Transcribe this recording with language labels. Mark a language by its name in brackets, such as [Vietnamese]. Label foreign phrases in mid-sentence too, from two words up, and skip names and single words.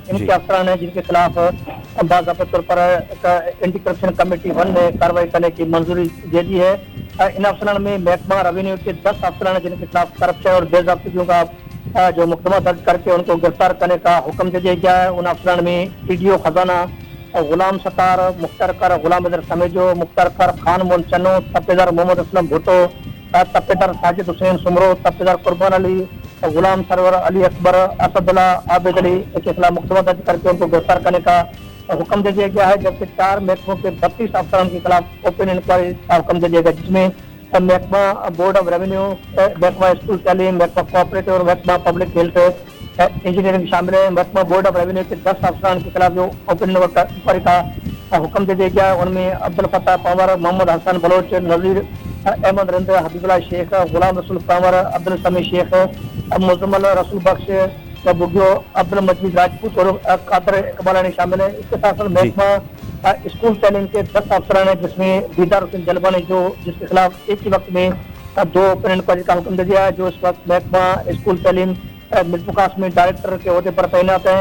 [Urdu] ان کے افسران ہیں جن کے خلاف باضابطہ طور پر [English] anti corruption committee [Urdu] 1 نے کارروائی کرنے کی منظوری دے دی ہے. ان افسران میں محکمہ ریونیو کے 10 افسران ہیں جن کے خلاف کرپشن اور بے ضابطگیوں کا جو مقدمہ درج کر کے ان کو گرفتار کرنے کا حکم دے دیا گیا ہے. ان افسران میں TDO خزانہ غلام ستار، مختار کار غلام اظہر سمیجو، مختار کار خان موہن چنو، تپیدار محمد اسلم بھٹو، تپیدار ساجد حسین سومرو، تپیدار قربان علی، غلام سرور علی اکبر، اسد اللہ عابد علی کے خلاف مقدمہ درج کر کے ان کو گرفتار کرنے کا حکم دے دیا گیا ہے. جبکہ 4 محکموں کے 32 افسران کے خلاف [English] open inquiry [Urdu] کا حکم دے دیا گیا، جس میں محکمہ [English] Board of Revenue, [Urdu] محکمہ اسکول تعلیم، محکمہ کوآپریٹو اور محکمہ [English] public health engineering [Urdu] شامل ہے. محکمہ [English] Board of Revenue [Urdu] کے 10 افسران کے خلاف جو [English] open inquiry [Urdu] کا حکم دے دیا گیا، ان میں عبدالفتاح پنور، محمد حسن بلوچ، نذیر احمد رند، حبیب اللہ شیخ، غلام رسول پنور، عبدالسمیع شیخ، مزمل رسول بخش، بگھیو، عبدالمجید راجپوت اور قادر اقبالانی شامل ہے. اس کے ساتھ ساتھ محکمہ اسکول تعلیم کے 10 افسران ہے جس میں دیدار حسین جلبانی جس کے خلاف ایک ہی وقت میں 2 [English] open inquiry [Urdu] کا حکم دے دیا ہے، جو اس وقت محکمہ اسکول تعلیم ملفوکاس میں ڈائریکٹر کے عہدے پر تعینات ہیں.